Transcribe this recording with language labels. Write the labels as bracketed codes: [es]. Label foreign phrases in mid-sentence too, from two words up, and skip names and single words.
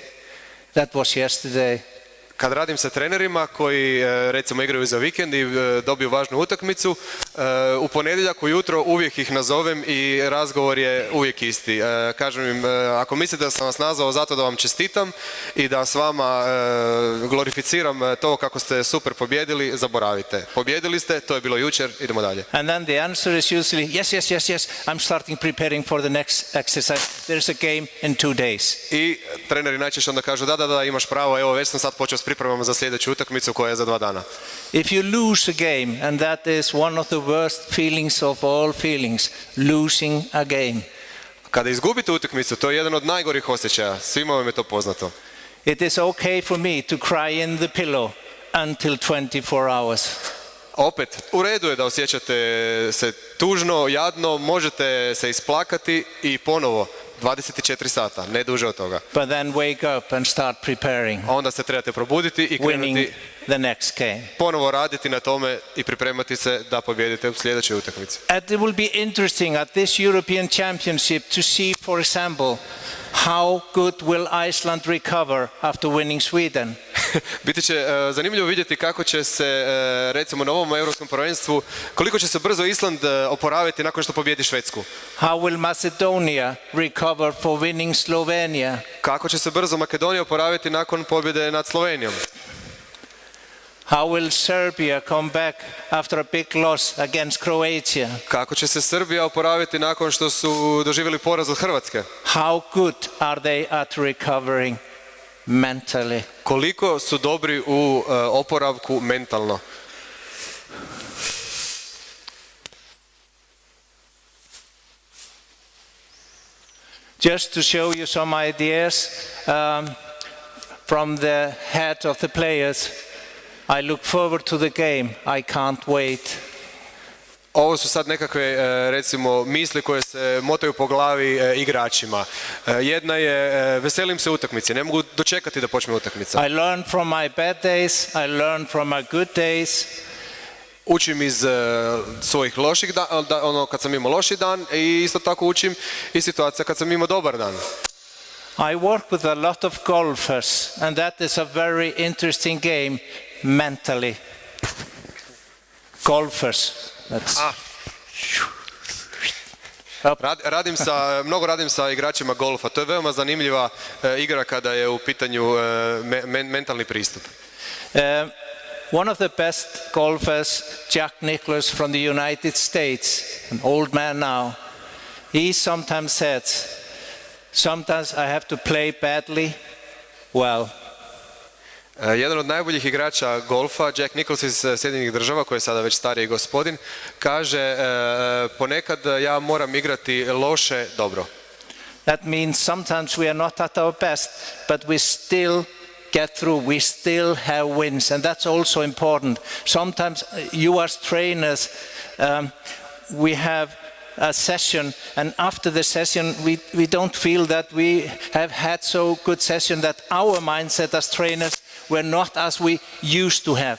[en] That was yesterday. [hr] Kad radim sa trenerima koji recimo igraju za vikend i dobiju važnu utakmicu, u ponedjeljak ujutro uvijek ih nazovem i razgovor je uvijek isti. Kažem im, ako mislite da sam vas nazvao zato da vam čestitam i da s vama glorificiram to kako ste super pobjedili, zaboravite. Pobjedili ste, to je bilo jučer, idemo dalje. [en] And then the answer is usually yes, I'm starting preparing for the next exercise. There's a game in 2 days. [hr] I treneri najčešće onda kažu da, imaš pravo, evo već sam sad počeo s pripremama za sljedeću utakmicu koja je za 2 dana. [en] If you lose a game, and that is one of the worst feelings of all feelings, losing a game. [hr] Kada izgubite utakmicu, to je jedan od najgorih osjećaja, svima vam je to poznato. [en] It is okay for me to cry in the pillow until 24 hours. [hr] Opet, u redu je da osjećate se tužno, jadno, možete se isplakati i ponovo 24 sata, ne duže od toga. [en] But then wake up and start preparing. [hr] Onda se trebate probuditi i krenuti [en] the next game. [hr] Ponovo raditi na tome i pripremati se da pobijedite u sljedećoj utakmici. [en] And it will be interesting at this European Championship to see, for example, how good will Iceland recover after winning Sweden. [hr] Biti će zanimljivo vidjeti kako će se, recimo na ovom europskom prvenstvu, koliko će se brzo Island oporaviti nakon što pobjedi Švedsku. [en] How will Macedonia recover for winning Slovenia? [hr] Kako će se brzo Makedonija oporaviti nakon pobjede nad Slovenijom? [en] How will Serbia come back after a big loss against Croatia? [hr] Kako će se Srbija oporaviti nakon što su doživjeli poraz od Hrvatske? [en] How good are they at recovering mentally? [hr] Koliko su dobri u oporavku mentalno? [en] Just to show you some ideas from the head of the players. I look forward to the game. I can't wait. [hr] Ovo su sad nekakve, recimo, misli koje se motaju po glavi igračima. Jedna je, veselim se utakmici, ne mogu dočekati da počne utakmica. [en] I learn from my bad days, I learn from my good days. [hr] Učim iz svojih loših dana, ono kad sam imao loši dan, i isto tako učim iz situacija kad sam imao dobar dan. [en] I work with a lot of golfers, and that is a very interesting game mentally. Golfers. [hr] Mnogo radim sa igračima golfa. To je veoma zanimljiva igra kada je u pitanju mentalni pristup. [en] One of the best golfers, Jack Nicklaus from the United States, an old man now, he sometimes says, sometimes I have to play badly, well. [hr] Jedan od najboljih igrača golfa, Jack Nicklaus iz Sjedinjenih Država, koji je sada već stariji gospodin, kaže ponekad ja moram igrati loše dobro. [en] That means sometimes we are not at our best, but we still get through, we still have wins, and that's also important. Sometimes you as trainers, we have a session, and after the session we don't feel that we have had so good session that our mindset as trainers were not as we used to have.